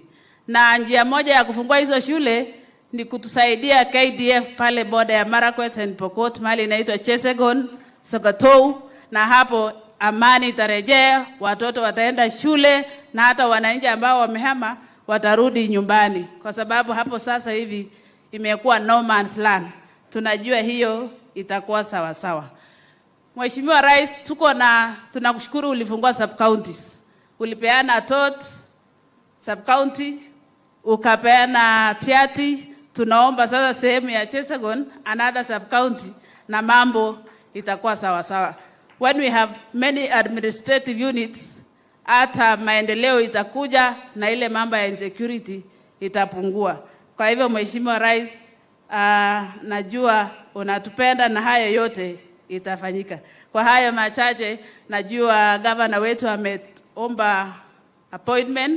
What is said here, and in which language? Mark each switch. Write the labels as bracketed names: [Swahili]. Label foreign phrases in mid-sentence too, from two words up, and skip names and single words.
[Swahili] Na njia moja ya kufungua hizo shule ni kutusaidia KDF pale boda ya Marakwet and Pokot mahali inaitwa Chesekon, Sokotou, na hapo amani itarejea, watoto wataenda shule na hata wananchi ambao wamehama watarudi nyumbani, kwa sababu hapo sasa hivi imekuwa [English] no man's land. [Swahili] Tunajua hiyo itakuwa sawa sawa. Mheshimiwa Rais, tunakushukuru ulifungua sub counties. Ulipeana Tot sub county, ukapeana Tiati. Tunaomba sasa sehemu ya Chesekon [English] another sub county [Swahili] na mambo itakuwa sawa sawa. [English] When we have many administrative units, [Swahili] hata maendeleo itakuja na ile mambo ya insecurity itapungua. Kwa hivyo Mheshimiwa Rais, najua unatupenda na hayo yote itafanyika. Kwa hayo machache, najua governor wetu ameomba appointment.